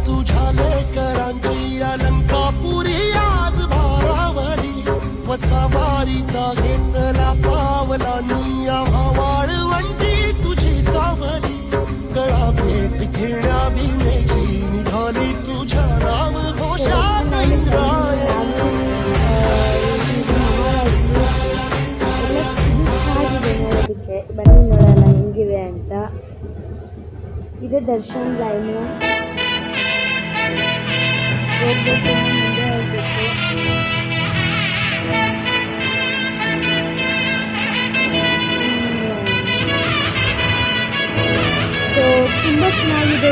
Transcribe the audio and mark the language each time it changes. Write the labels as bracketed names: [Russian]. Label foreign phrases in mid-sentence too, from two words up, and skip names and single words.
[Marathi] सवारी वारीचा घेतला पावलानी आम्हा वाळवंटी तुझी सावली गळा भेट घेण्या बिनेची निघाली तुझ्या नाम घोषात इंद्रायणी. [Kannada] ನೋಡೋದಕ್ಕೆ ಬನ್ನಿ ನೋಡೋಣ ಹೆಂಗಿದೆ ಅಂತ. ಇದು ದರ್ಶನ್ ಲೈನು, ಹೋಗ್ಬೇಕು ಮುಂದೆ ಹೋಗ್ಬೇಕು. ಸೊ ತುಂಬ ಚೆನ್ನಾಗಿದೆ.